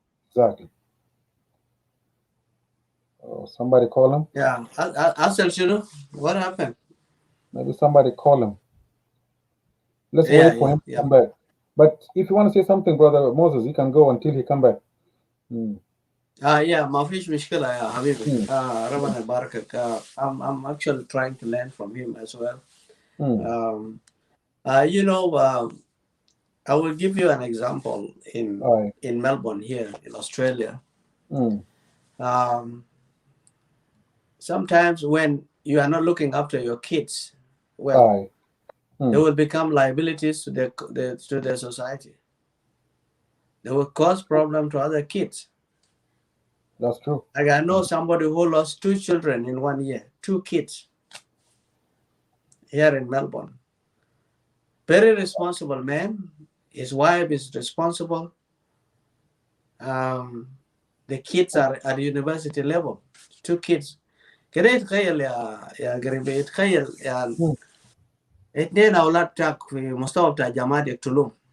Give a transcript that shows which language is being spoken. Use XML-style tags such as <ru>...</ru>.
<en>Exactly. Oh, somebody call him. Yeah, Asel, what happened? Maybe somebody call him. Let's Yeah, wait for yeah, him to yeah. come back. But if you want to say something, brother Moses, you can go until he come back. Mm.</en> <ar>Yeah, ما فيش مشكلة يا حبيبي. Mm. ربنا يباركك.</ar> <en>I'm actually trying to learn from him as well. Mm. Um, I will give you an example Aye. in Melbourne here in Australia. Mm. Um, Sometimes when you are not looking after your kids well, Aye. they Mm. will become liabilities to the society. They will cause problem to other kids. That's true. Like I know somebody who lost 2 children in 1 year, 2 kids here in Melbourne. Very responsible man. His wife is responsible. Um, the kids are at university level. 2 kids.</en> <ar>كده يتخيل يا قريبي، يتخيل يعني Mm. 2 أولاد تاك في مستوى بتاع جامعة يقتلوهم.</ar>